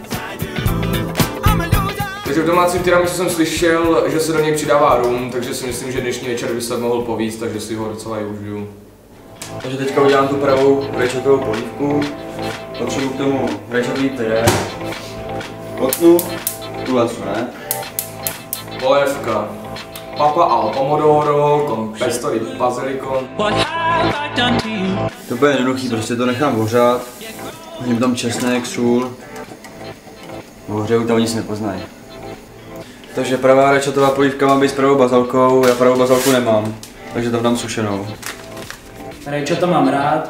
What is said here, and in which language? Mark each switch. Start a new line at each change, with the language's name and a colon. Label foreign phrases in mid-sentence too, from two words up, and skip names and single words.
Czech: Takže v domácím tiramisu jsem slyšel, že se do něj přidává rum, takže si myslím, že dnešní večer by se mohl povíct, takže si ho docela i užiju. Takže teďka udělám tu pravou rajčatovou polívku. Potřebuji k tomu rajčatový pyré. Potnu, tuhle ne? Polévka.
Italian: Papa al pomodoro con pesto di basilico.
Czech: To bude jednoduchý, prostě to nechám ohřát. Hodím tam česnek, sůl. Ohřeju tam nic nepoznají. Takže pravá rajčatová polívka má být s pravou bazalkou, já pravou bazalku nemám, takže tam dám sušenou. Rajčata mám rád.